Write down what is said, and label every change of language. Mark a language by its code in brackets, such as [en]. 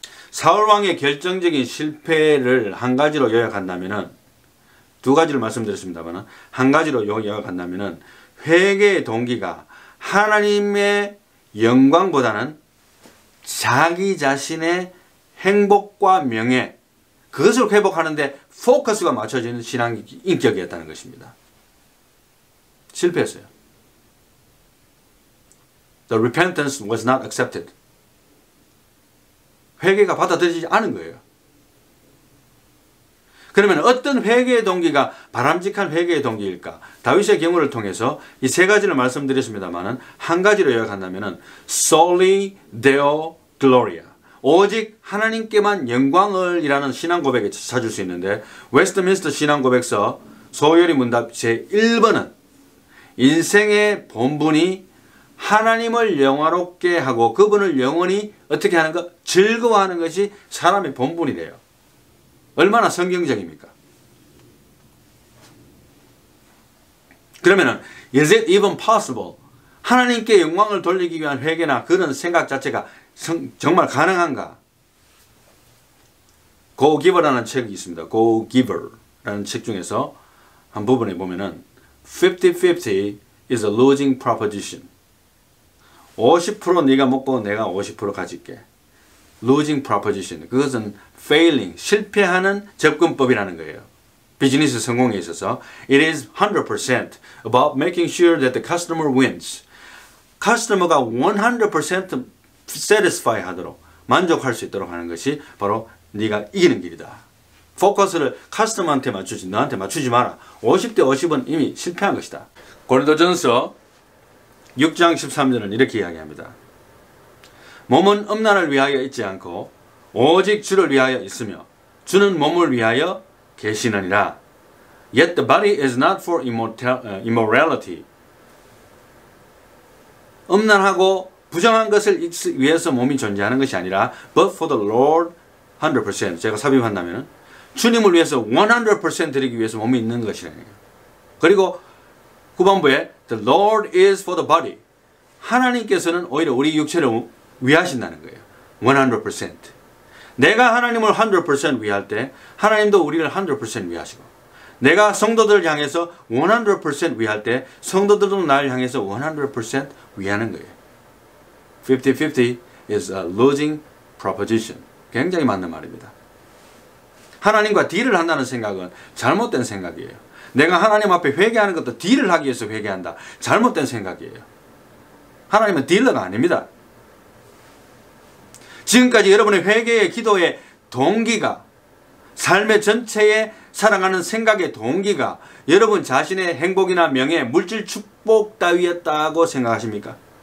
[ko] 사울왕의 결정적인 실패를 한 가지로 요약한다면 두 가지를 말씀드렸습니다만 한 가지로 요약한다면 회개의 동기가 하나님의 영광보다는 자기 자신의 행복과 명예 그것을 회복하는데 포커스가 맞춰지는 신앙 인격이었다는 것입니다. 실패했어요. [en] The repentance was not accepted. [ko] 회개가 받아들이지 않은 거예요. 그러면 어떤 회개의 동기가 바람직한 회개의 동기일까? 다윗의 경우를 통해서 이 세 가지를 말씀드렸습니다만 한 가지로 요약한다면 [la] Soli Deo Gloria. [ko] 오직 하나님께만 영광을 이라는 신앙 고백에 찾을 수 있는데 웨스트민스터 신앙 고백서 소요리 문답 제1번은 인생의 본분이 하나님을 영화롭게 하고 그분을 영원히 어떻게 하는 것? 즐거워하는 것이 사람의 본분이래요. 얼마나 성경적입니까? 그러면은 [en] is it even possible? [ko] 하나님께 영광을 돌리기 위한 회개나 그런 생각 자체가 정말 가능한가? Go Giver라는 책이 있습니다. Go Giver라는 책 중에서 한 부분에 보면은 [en] 50-50 is a losing proposition. [ko] 50% 네가 먹고 내가 50% 가질게. [en] Losing proposition. [ko] 그것은 failing, 실패하는 접근법이라는 거예요. 비즈니스 성공에 있어서 [en] It is 100% about making sure that the customer wins. [ko] 커스터머가 100% satisfy 하도록 만족할 수 있도록 하는 것이 바로 네가 이기는 길이다. 포커스를 커스터머한테 맞추지 너한테 맞추지 마라. 50대 50은 이미 실패한 것이다. 고린도전서 6장 13절은 이렇게 이야기합니다. 몸은 음란을 위하여 있지 않고 오직 주를 위하여 있으며 주는 몸을 위하여 계시느니라. [en] Yet the body is not for immorality. [ko] 음란하고 부정한 것을 위해서 몸이 존재하는 것이 아니라 [en] but for the Lord 100%. [ko] 제가 삽입한다면 주님을 위해서 100% 드리기 위해서 몸이 있는 것이라는 거예요. 그리고 후반부에 [en] the Lord is for the body. [ko] 하나님께서는 오히려 우리 육체를 위하신다는 거예요. 100%. 내가 하나님을 100% 위할 때 하나님도 우리를 100% 위하시고, 내가 성도들을 향해서 100% 위할 때 성도들도 나를 향해서 100% 위하는 거예요. [en] 50-50 is a losing proposition. [ko] 굉장히 맞는 말입니다. 하나님과 딜을 한다는 생각은 잘못된 생각이에요. 내가 하나님 앞에 회개하는 것도 딜을 하기 위해서 회개한다. 잘못된 생각이에요. 하나님은 딜러가 아닙니다. 지금까지 여러분의 회개의 기도의 동기가, 삶의 전체에 살아가는 생각의 동기가 여러분 자신의 행복이나 명예, 물질 축복 따위였다고 생각하십니까?